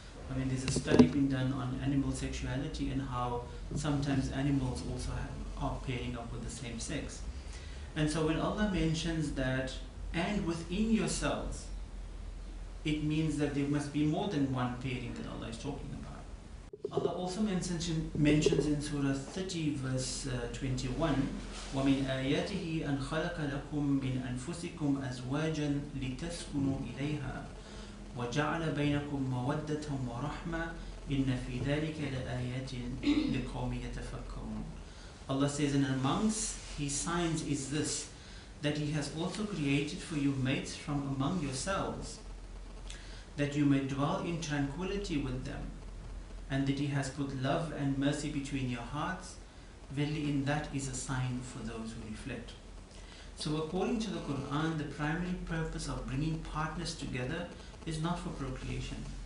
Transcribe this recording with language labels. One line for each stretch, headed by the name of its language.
English: I mean, there's a study being done on animal sexuality and how sometimes animals also are pairing up with the same sex. And so when Allah mentions that, and within yourselves, it means that there must be more than one pairing that Allah is talking about.
Arabic: Allah also mentions in Surah 30 verse 21, وَمِنْ آيَاتِهِ أَنْ خَلَقَ لَكُم مِّنْ أَنفُسِكُمْ أَزْوَاجًا لِتَسْكُنُوا إِلَيْهَا وَجَعَلَ بَيْنَكُمْ مَوَدَّةً وَرَحْمَةً إِنَّ فِي ذَلِكَ لَآيَاتٍ لِقَوْمٍ يَتَفَكَّرُونَ.
English: Allah says, and amongst His signs is this, that He has also created for you mates from among yourselves, that you may dwell in tranquility with them, and that He has put love and mercy between your hearts. Verily in that is a sign for those who reflect. So according to the Quran, the primary purpose of bringing partners together is not for procreation.